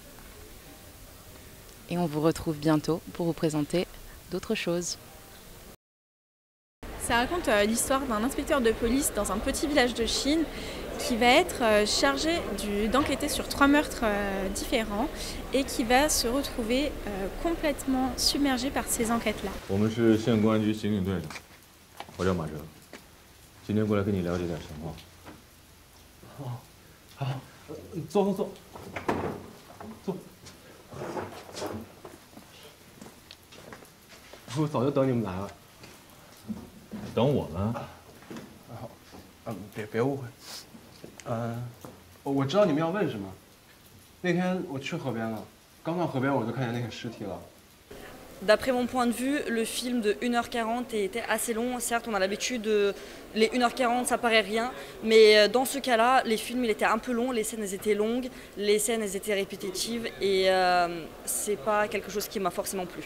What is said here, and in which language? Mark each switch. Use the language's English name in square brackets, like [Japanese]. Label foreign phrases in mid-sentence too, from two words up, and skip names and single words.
[French] Et on vous retrouve bientôt pour vous présenter d'autres choses. Ça raconte l'histoire d'un inspecteur de police dans un petit village de Chine qui va être chargé d'enquêter sur 3 meurtres différents et qui va se retrouver complètement submergé par ces enquêtes-là. [Chinese] 我们是县公安局刑警队的，我叫马哲，今天过来跟你了解点情况。好，坐。我早就等你们来了。等我们？别误会。我知道你们要问什么。那天我去河边了，刚到河边我就看见那个尸体了。 [French] D'après mon point de vue, le film de 1h40 était assez long. Certes, on a l'habitude, les 1h40, ça paraît rien. Mais dans ce cas-là, les films, il était un peu long. Les scènes, elles étaient longues. Les scènes, elles étaient répétitives. Et c'est pas quelque chose qui m'a forcément plu.